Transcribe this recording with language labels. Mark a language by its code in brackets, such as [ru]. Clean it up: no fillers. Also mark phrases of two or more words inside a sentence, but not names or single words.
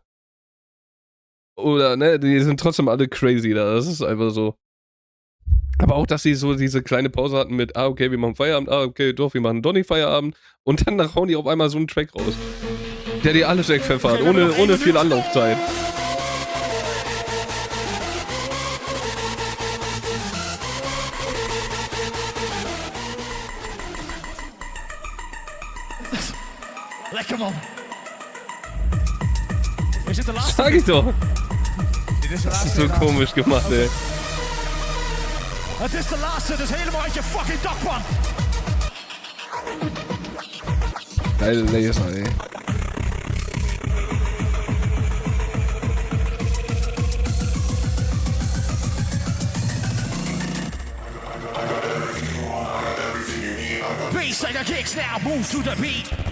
[de] Oder, ne, die sind trotzdem alle crazy da. Das ist einfach so. Aber auch, dass sie so diese kleine Pause hatten mit, okay, wir machen Feierabend, okay, doch, wir machen doch nicht Feierabend. Und dann hauen die auf einmal so einen Track raus. Der dir alles wegpfeffert, ohne viel Anlaufzeit. [nl] Lekker man. Is dit de laatste? [de] Sag ich doch. [nl] Dit is de [de] Das ist [nl] laatste. [de] so komisch gemacht, ey. [nl] Het is de laatste, dus helemaal uit je fucking dak van. [de] Geile Laser, ey. [en] Bass like a kicks now, move to the beat.